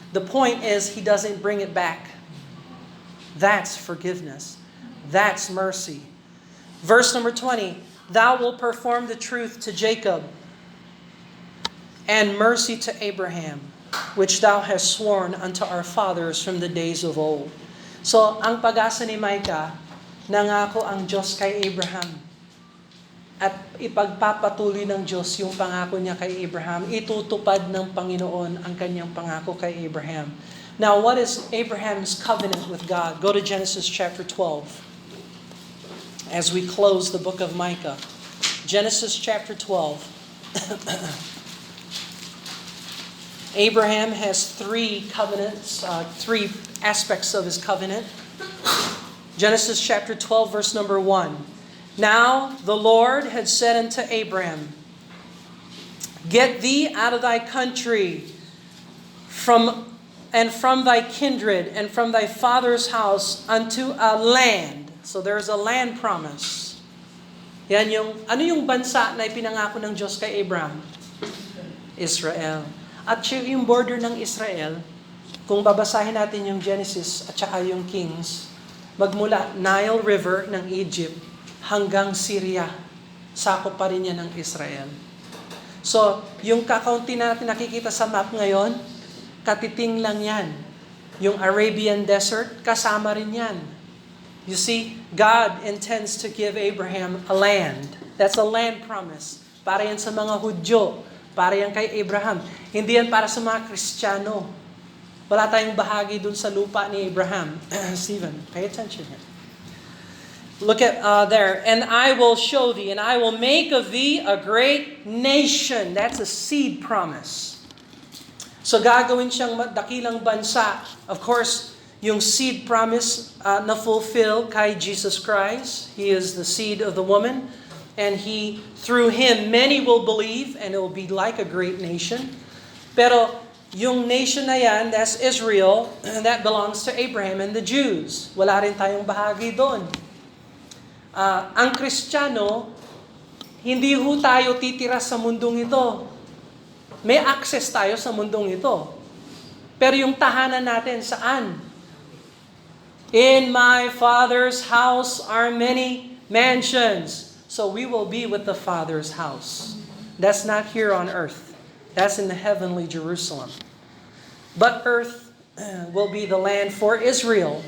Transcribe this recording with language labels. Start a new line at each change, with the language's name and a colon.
English: The point is, He doesn't bring it back. That's forgiveness. That's mercy. Verse number 20, Thou wilt perform the truth to Jacob and mercy to Abraham, which Thou hast sworn unto our fathers from the days of old.
Filipino: So, ang pag-asa ni Micah, nangako ang Diyos kay Abraham. At ipagpapatuloy ng Diyos yung pangako niya kay Abraham. Itutupad ng Panginoon ang kanyang pangako kay Abraham.
English: Now, what is Abraham's covenant with God? Go to Genesis chapter 12. As we close the book of Micah. Genesis chapter 12. Abraham has three covenants, three aspects of his covenant. Genesis chapter 12, verse number 1. Now the Lord had said unto Abram, Get thee out of thy country, from thy kindred, and from thy father's house, unto a land. So there's a land promise.
Filipino: Yan ano yung bansa na ipinangako ng Diyos kay Abraham? Israel. At yung border ng Israel, kung babasahin natin yung Genesis at saka yung Kings, magmula Nile River ng Egypt hanggang Syria, sakop pa rin yan ng Israel. So, yung kakaunti natin nakikita sa map ngayon, katiting lang yan. Yung Arabian Desert, kasama rin yan.
English: You see, God intends to give Abraham a land. That's a land promise.
Filipino: Para yan sa mga Hudyo. Para yan kay Abraham. Hindi yan para sa mga Kristiyano. Wala tayong bahagi dun sa lupa ni Abraham.
English: Stephen, pay attention here. Look at there. And I will show thee, and I will make of thee a great nation. That's a seed promise.
Filipino: So gagawin siyang dakilang bansa. Of course, yung seed promise na fulfill kay Jesus Christ.
English: He is the seed of the woman. And through Him, many will believe, and it will be like a great nation.
Filipino: Pero yung nation na yan,
English: that's Israel, and that belongs to Abraham and the Jews.
Filipino: Wala rin tayong bahagi doon. Ang Kristiyano, hindi ho tayo titira sa mundong ito. May access tayo sa mundong ito. Pero yung tahanan natin, saan?
English: In my Father's house are many mansions. So we will be with the Father's house. That's not here on earth. That's in the heavenly Jerusalem. But earth will be the land for Israel.